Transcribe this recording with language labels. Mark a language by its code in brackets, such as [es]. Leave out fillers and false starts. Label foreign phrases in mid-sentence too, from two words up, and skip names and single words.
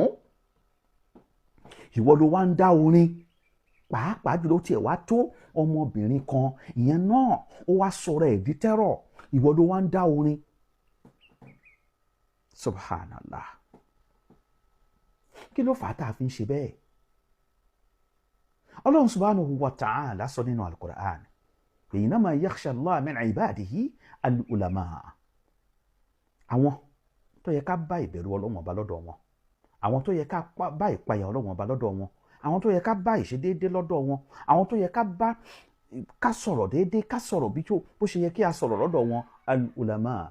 [yo] ìwọ ló wá ń dá orin, pàápàá jùlọ tiẹ̀ wá tó ọmọbìnrin kan, ìyẹn náà ó wá sọ̀rọ̀ ẹ̀ di tẹ́rọ̀, ìwọ ló wá ń dá orin. Subhanallah. kí ló fà á tá a fi ń ṣe bẹ́ẹ̀? [ar] Ọlọ́run سبحانه وتعالى [yo] sọ nínú [ar] al-Qur'an, إنما يخشى الله من عباده العلماء. [yo] àwọn tó yẹ ká bá ìbẹ̀rù Ọlọ́run ọba lọ́dọ̀ wọn, àwọn tó yẹ ká bá ìpayà Ọlọ́run ọba lọ́dọ̀ wọn, àwọn tó yẹ ká bá ìṣedéédé lọ́dọ̀ wọn, àwọn tó yẹ ká sọ̀rọ̀ déédé, ká sọ̀rọ̀ bó ṣe yẹ kí a sọ̀rọ̀ lọ́dọ̀ wọn, al-ulama.